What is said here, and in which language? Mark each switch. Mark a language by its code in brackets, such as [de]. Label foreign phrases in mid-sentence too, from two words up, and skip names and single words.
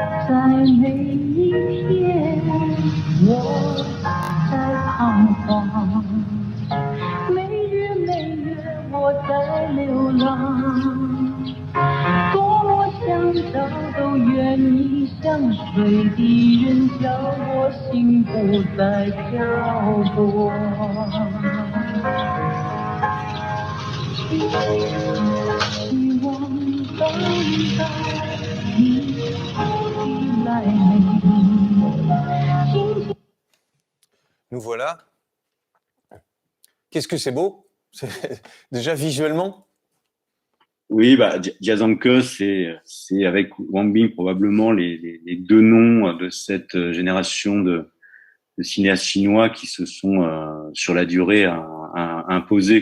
[zh] 在每一天，我在彷徨，每日每夜我在流浪，多么想找都愿意相随的人，叫我心不再漂泊。希望等待你的来临。 [fr] Nous voilà. Qu'est-ce que c'est beau? Déjà visuellement? Oui, Jiazangke, c'est avec Wang Bing probablement les deux noms de cette génération de cinéastes chinois qui se sont sur la durée imposés.